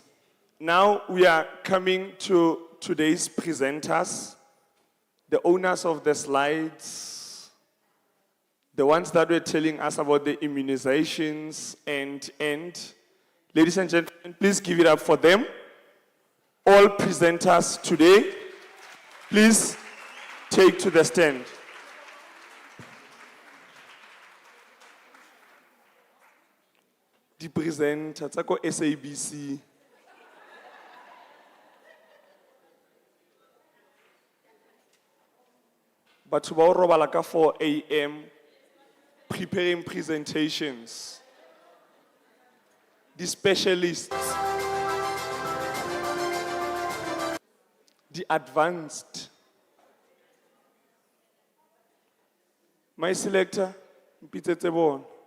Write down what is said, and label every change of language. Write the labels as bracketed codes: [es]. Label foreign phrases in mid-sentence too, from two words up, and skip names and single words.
[en] Now we are coming to today's presenters, the owners of the slides, the ones that were telling us about the immunizations and ladies and gentlemen, please give it up for them. All presenters today, please take to the stand. The presenter, [tn] tsa ko SABC. Batho ba o robala ka 4 a.m. [en] preparing presentations. The specialists, the advanced. My selector, Mpitse Tsebon.